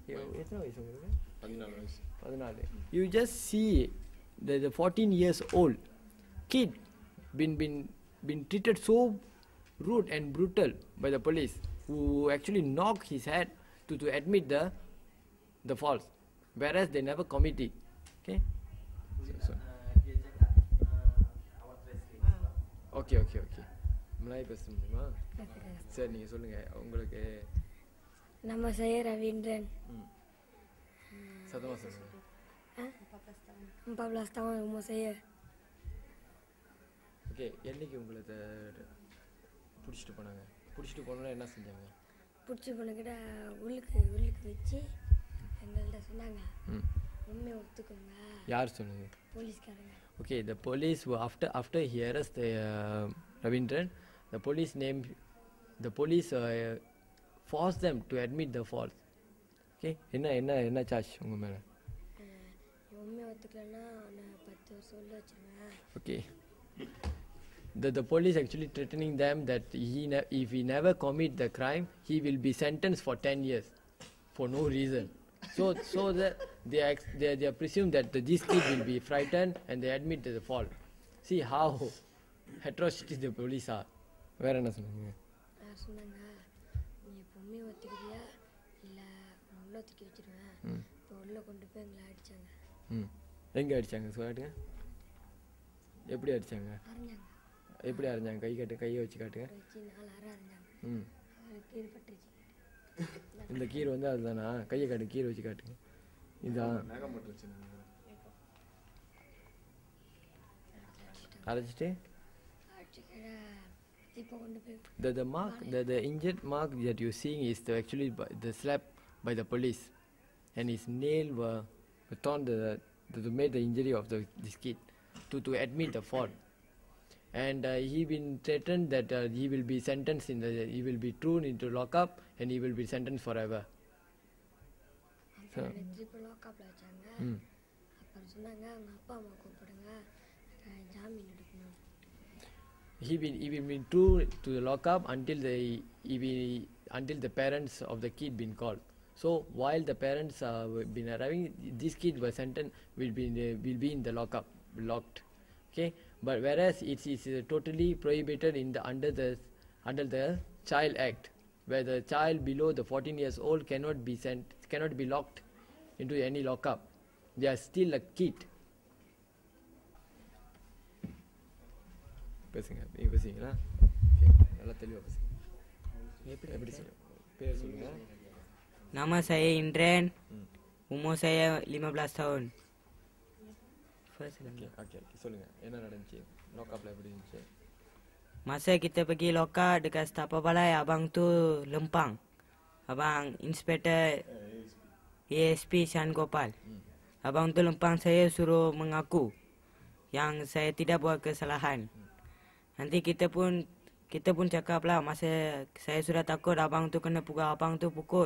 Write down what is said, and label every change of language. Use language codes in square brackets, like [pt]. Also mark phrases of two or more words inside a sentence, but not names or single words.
[en] You just see the 14 years old kid been treated so rude and brutal by the police, who actually knocked his head to admit the faults, whereas they never commit it, okay. Okay. [ta] Melayu பேச முடியுமா? சரி, நீங்க சொல்லுங்க. உங்களுக்கு [ms] nama saya Ravitharan. [ta] சத்தமாக சொல்லுங்கள். [ms] 14 tahun umur saya. [ta] ஓகே, என்னைக்கு உங்களை பிடிச்சிட்டு போனாங்க? பிடிச்சிட்டு போனோன்னா என்ன செஞ்சாங்க? பிடிச்சி போனக்கிட்ட உள்ளுக்கு வச்சு எங்கள்கிட்ட சொன்னாங்க, உண்மையை ஒத்துக்கோங்க. யார் சொன்னது? போலீஸ்காரங்க. [en] Okay, the police were after he arrested Ravitharan, the police forced them to admit the fault. [ta] Okay, என்ன சார்ஜ் உங்க மேல? உண்மையை ஒத்துக்கலன்னா 10 வருஷம் உள்ள வச்சிருவேன். [en] Okay, the police actually threatening them that if he never commit the crime, he will be sentenced for 10 years for no reason. So that they presume that this kid will be frightened and they admit the fault. See how atrocious the police are. [ta] வேற என்ன சொன்னாங்க? சொன்னாங்க, நீ பொம்மையை ஒத்துக்கிறியா இல்லை உள்ள தூக்கி வச்சிருவேன். இப்போ உள்ள கொண்டு போய் எங்களை அடிச்சாங்க. எங்கே அடிச்சாங்க சொல்லிட்டுங்க? எப்படி அடிச்சாங்க? அரைஞ்சாங்க. எப்படி அரைஞ்சாங்க? கையை வச்சு காட்டுங்க. வச்சு 4 அரை அரைஞ்சாங்க. கீழ் பட்டுச்சு. இந்த கீரை வந்து அதுதானா? கையை காட்டு, கீரை வச்சு காட்டுங்க. இதான் அரைச்சிட்டு இப்போ கொண்டு போய் [en] the mark, the injured mark that you're seeing is actually the slap by the police, and his nail were torn to make the injury of this kid to admit the fault. And he been threatened that he will be sentenced he will be thrown into lockup and he will be sentenced forever. So [ta] லாக்அப்ல வச்சாங்க. அப்புறம் சொன்னாங்க, அவங்க அப்பா அம்மா கூப்பிடுங்க, ஜாமீன் எடுக்கணும். [en] he been thrown to the lockup until the parents of the kid been called. So while the parents been arriving, this kid was sentenced will be in the lockup, locked. Okay, but whereas it is totally prohibited under the Child Act, where the child below the 14 years old cannot be locked into any lockup. They are still a kid. [ta] பேசுங்க, நீங்க பேசுறீங்களா? ஓகே, நல்லா தெளிவா பேசுங்க. எப்படி பேர் சொல்லுங்க. [ms] Nama saya Indran. Umur saya 15 tahun. [ta] ஓகே, சொல்லுங்க. என்ன நடந்துச்சு? லாக்அப்ல எப்படி இருந்துச்சு? [ms] Masa kita pergi lokap dekat setapak balai, abang tu lempang. Abang Inspektor ASP Shan Gopal. Abang tu lempang saya, suruh mengaku yang saya tidak buat kesalahan. Nanti kita pun cakap lah, masa saya sudah takut abang tu kena pukul, abang tu pukul.